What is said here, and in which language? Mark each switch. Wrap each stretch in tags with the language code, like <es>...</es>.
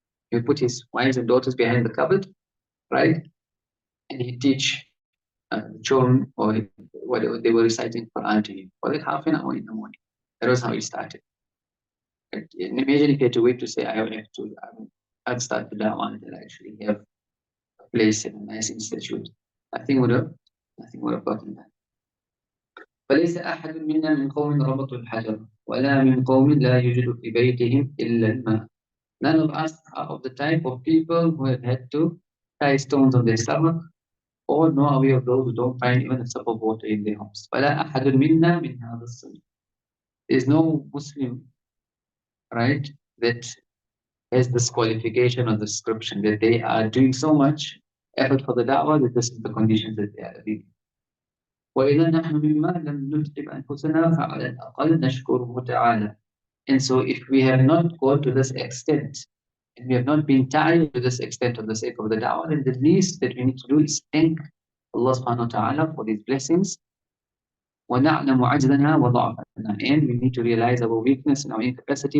<en>He would put his wives and daughters behind the cupboard, right? And he'd teach children or whatever they were reciting Quran to him for like half an hour in the morning. That was how he started. And imagine if he had to wait to say, I'd start the da'wah until I actually have a place in a nice institute. Nothing would have gotten that.</en> <ar>فليس أحد منا من قوم ربطوا الحجر ولا من قوم لا يوجد في بيتهم إلا الماء.</ar> <en>None of us are of the type of people who have had to tie stones on their stomach, or nor are we of those who don't find even a cup of water in their homes.</en> <ar>فلا أحد منا من هذا الصنف.</ar> <en>There is no Muslim, right, that has this qualification or description that they are doing so much effort for the da'wah that this is the conditions that they are living.</en> <ar>وإذا نحن مما لم نتعب أنفسنا فعلى الأقل نشكره تعالى.</ar> <en>And so if we have not gone to this extent, and we have not been tired to this extent on the sake of the da'wah, then the least that we need to do is thank Allah subhanahu wa ta'ala for these blessings.</en> <ar>وَنَعْلَمُ عَجْزَنَا وَضَعْفَنَا.</ar> <en>And we need to realize our weakness and our incapacity.</en>